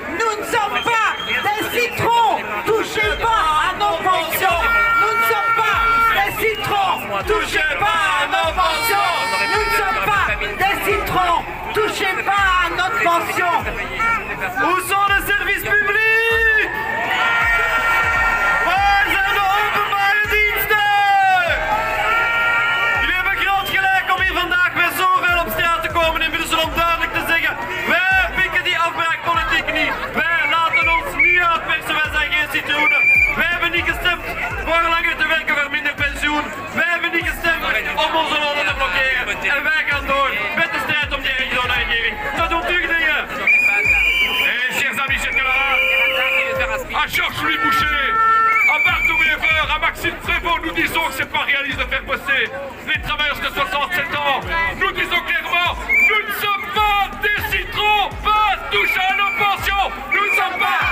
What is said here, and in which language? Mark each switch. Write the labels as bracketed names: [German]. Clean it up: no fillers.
[French] Nous ne sommes pas des citrons. Touchez pas à nos pensions. Nous ne sommes pas des citrons. Touchez pas à nos pensions. Nous ne sommes pas des citrons. Touchez pas à notre pension. Où sont les services publics? [Dutch] Waar zijn de openbare diensten? Jullie hebben groot gelijk om hier vandaag weer zoveel op straat te komen in Brussel om duidelijk te zeggen: wij pikken die afbraakpolitiek niet. Wij laten ons niet uitpersen, wij zijn geen citroenen. Wij hebben niet gestemd voor langer te werken voor minder pensioen. Wij hebben niet gestemd om onze lonen te blokkeren. En wij gaan door met de strijd om die regering. Dat doet u dingen. [French] Et chers amis, chers camarades, à Georges-Louis Boucher, à Marc de Wever, à Maxime Prévost, nous disons que c'est pas réaliste de faire bosser les travailleurs de 67 ans. Nous disons clairement, nous ne sommes pas des citrons, pas toucher à nos pensions. Nous ne sommes pas